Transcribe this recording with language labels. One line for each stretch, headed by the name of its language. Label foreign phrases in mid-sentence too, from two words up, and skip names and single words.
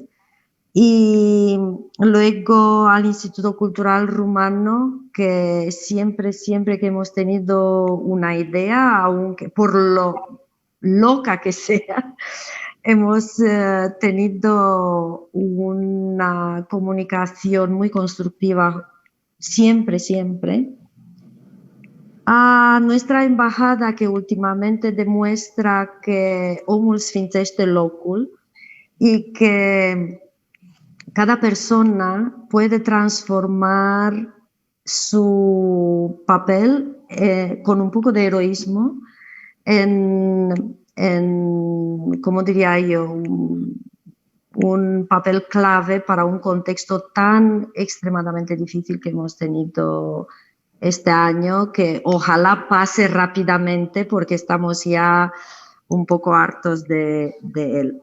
Spanish: Y luego al Instituto Cultural Rumano, que siempre que hemos tenido una idea, aunque por lo loca que sea, hemos tenido una comunicación muy constructiva siempre. A nuestra embajada, que últimamente demuestra que
Romanian: omul sfințește locul
Spanish: y que cada persona puede transformar su papel con un poco de heroísmo en ¿cómo diría yo?, un papel clave para un contexto tan extremadamente difícil que hemos tenido este año, que ojalá pase rápidamente porque estamos ya un poco hartos de él.